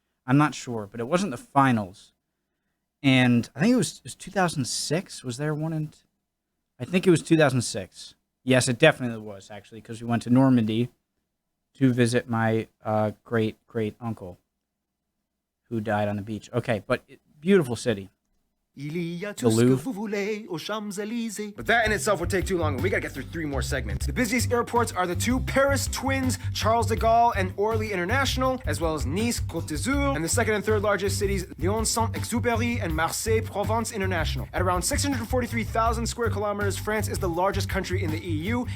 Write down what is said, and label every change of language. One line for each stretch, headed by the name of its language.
English: I'm not sure, but it wasn't the finals. And I think it was 2006. Was there one in? I think it was 2006. Yes, it definitely was, actually, because we went to Normandy to visit my great uncle who died on the beach. Okay, but beautiful city.
French: Il y a tout ce que vous voulez aux Champs-Élysées.
English: But that in itself would take too long, and we gotta get through 3 more segments. The busiest airports are the 2 Paris twins, Charles de Gaulle and Orly International, as well as Nice, Côte d'Azur, and the second and third largest cities, Lyon Saint-Exupéry and Marseille Provence International. At around 643,000 square kilometers, France is the largest country in the EU.